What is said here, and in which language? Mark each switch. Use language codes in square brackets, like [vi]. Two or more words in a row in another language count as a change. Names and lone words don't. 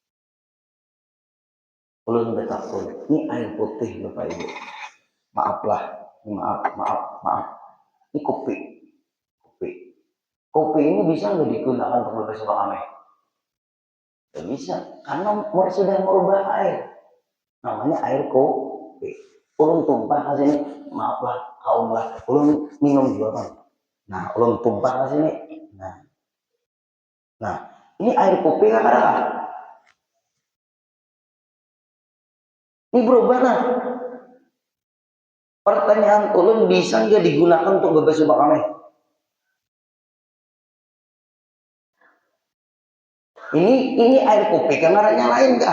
[id] Belum betul. Ini air putih Bapak Ibu. Maaflah, maaf. Ini kopi. Kopi ini bisa nggak digunakan untuk berbahasa aneh? Tidak bisa, karena sudah merubah air. Namanya air kopi. [bjn] Ulun tumpah ke sini, maaflah, kaum lah. Ulun minum juga kan. Nah, ulun tumpah ke sini. [id] Nah, ini air kopi kan ada? Ini berubah lah. Pertanyaan ulun bisa nggak digunakan untuk berbahasa aneh? Ini air kopi kan arahnya lain kah?